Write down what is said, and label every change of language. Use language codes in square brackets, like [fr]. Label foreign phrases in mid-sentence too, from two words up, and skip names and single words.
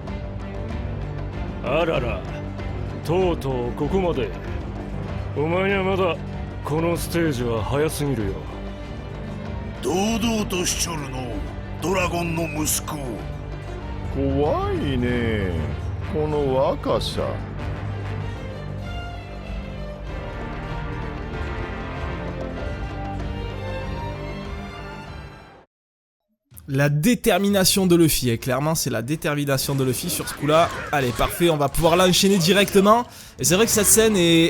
[ja] あらら、とうとうここまで。お前はまだこのステージは早すぎるよ。堂々としちょるのドラゴンの息子。怖いねこの若さ。 [fr] La détermination de Luffy, et clairement c'est la détermination de Luffy sur ce coup là. Allez parfait, on va pouvoir l'enchaîner directement. Et c'est vrai que cette scène est...